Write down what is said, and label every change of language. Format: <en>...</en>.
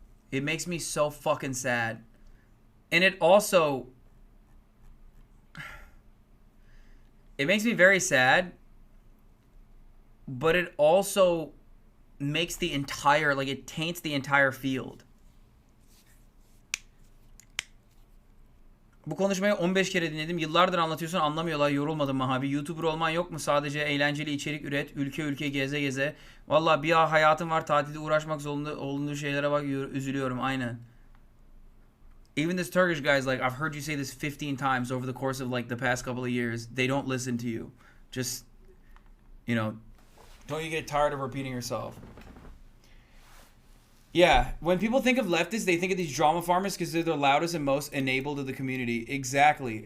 <en>It makes me so fucking sad. And it also, it makes me very sad, but it also makes the entire, like, it taints the entire field.</en> <tr>Bu konuşmayı 15 kere dinledim. Yıllardır anlatıyorsun, anlamıyorlar. Yorulmadın mı abi? YouTuber olman yok mu? Sadece eğlenceli içerik üret. Ülke geze geze. Vallahi bir hayatım var. Tatilde uğraşmak zorunda olduğu şeylere bak. Üzülüyorum. Aynen.</tr> <en>Even this Turkish guy's like, I've heard you say this 15 times over the course of like the past couple of years. They don't listen to you. Just, you know, don't you get tired of repeating yourself? Yeah, when people think of leftists, they think of these drama farmers because they're the loudest and most enabled of the community. Exactly.</en>